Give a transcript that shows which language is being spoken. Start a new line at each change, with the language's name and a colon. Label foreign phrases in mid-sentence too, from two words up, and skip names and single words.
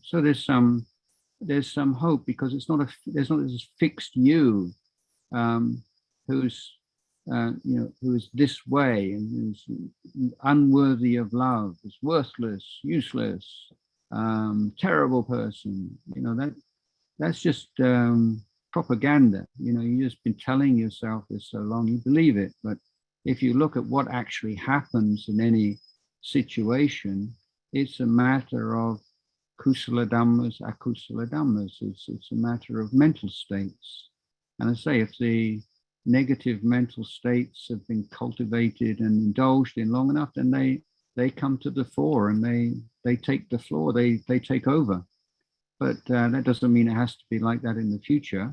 English: So there's some hope, because there's not this fixed you who's who is this way and who's unworthy of love, is worthless, useless, terrible person. You know, that's just propaganda. You know, you've just been telling yourself this so long, you believe it. But if you look at what actually happens in any situation, it's a matter of
Pali: kusala dhammas, akusala dhammas.
English: It's a matter of mental states. And I say, if the negative mental states have been cultivated and indulged in long enough, then they come to the fore and they take the floor, they take over. But that doesn't mean it has to be like that in the future.